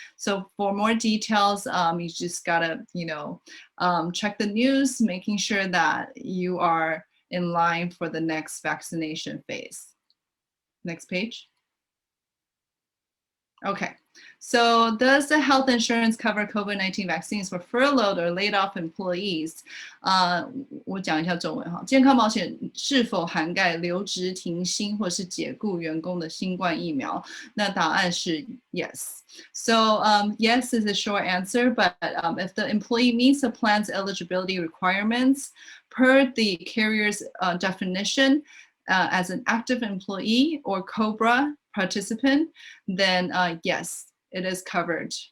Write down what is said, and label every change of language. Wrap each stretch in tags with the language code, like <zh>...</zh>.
<en>So for more details, you just gotta, check the news, making sure that you are in line for the next vaccination phase. Next page. Okay, so does the health insurance cover COVID-19 vaccines for furloughed or laid off employees?</en> <zh>我讲一下中文哈，健康保险是否涵盖留职停薪或是解雇员工的新冠疫苗？那答案是 yes.</zh> <en>So yes is a short answer, but if the employee meets the plan's eligibility requirements per the carrier's definition as an active employee or COBRA participant, then yes, it is covered.</en>